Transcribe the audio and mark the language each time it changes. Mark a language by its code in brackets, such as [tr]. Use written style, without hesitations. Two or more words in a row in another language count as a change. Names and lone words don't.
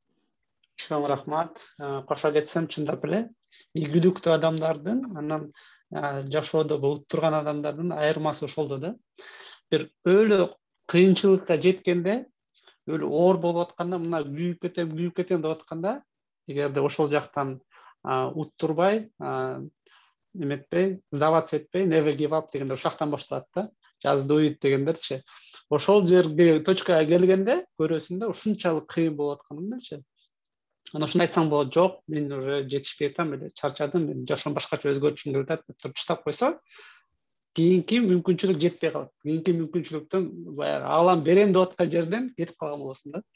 [ky] Кошо кетсем, чындап эле ийгиликтүү адамдардын анан жашоодо болуп турган адамдардын айырмасы ошолдо да. Бир өлө кыйынчылыкка жеткенде, өлө оор болуп атканда, мына күйүп кетем деп атканда, эгерде ошол жактан уттурбай, эметпей, сдаваться этпей, [en] never give up [ky] дегенде ошол жактан башталат да. [en] Just do it дегендерчи. [ky] Ошол жерге точкага келгенде көрөсүң да ушунчалык кыйын болуп атканынчы. Анан ушуну айтсаң болот, жок, мен уже жетишпей атам, эле чарчадым, мен жашоом башкача өзгөртүшүм келип атат деп туруп таштап койсо, кийинки мүмкүнчүлүк жетпей калат. Кийинки мүмкүнчүлүктөн баягы алам берем деп аткан жерден кетип калган болосуң да.